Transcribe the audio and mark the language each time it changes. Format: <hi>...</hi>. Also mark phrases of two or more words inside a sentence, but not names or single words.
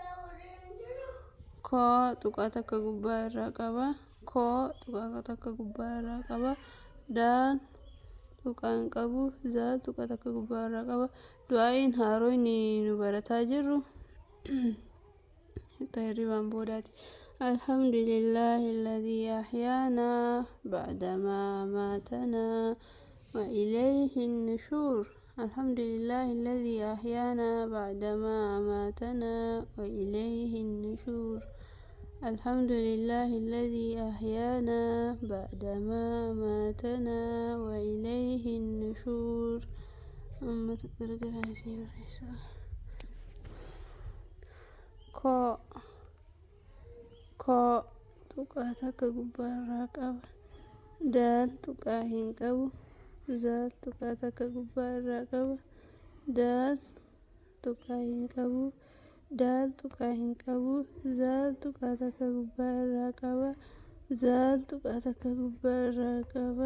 <om>Koo tuqaa takka gubbaa irraa qaba. Koo tuqaa takka gubbaa irraa qaba. Daal tuqaa hin qabu. Zaal tuqaa takka gubbaa irraa qaba. Du'aa'iin haaroo inni nu barataa jirru hirribaan boodaati.</om> <ar>الحمد لله الذي أحيانا بعدما أماتنا وإليه النشور. الحمد لله الذي أحيانا بعدما أماتنا وإليه النشور. الحمد لله الذي أحيانا بعدما أماتنا وإليه النشور. أما تقرقر هذه الرسالة.</ar> <om>كو koo tuqaa takka gubbaa irraa qaba. Daal tuqaa hin qabu. Zaal tuqaa takka gubbaa irraa qaba. Daal tuqaa hin qabu. Daal tuqaa hin qabu. Zaal tuqaa takka gubbaa irraa qaba. Zaal tuqaa takka gubbaa irraa qaba.</om>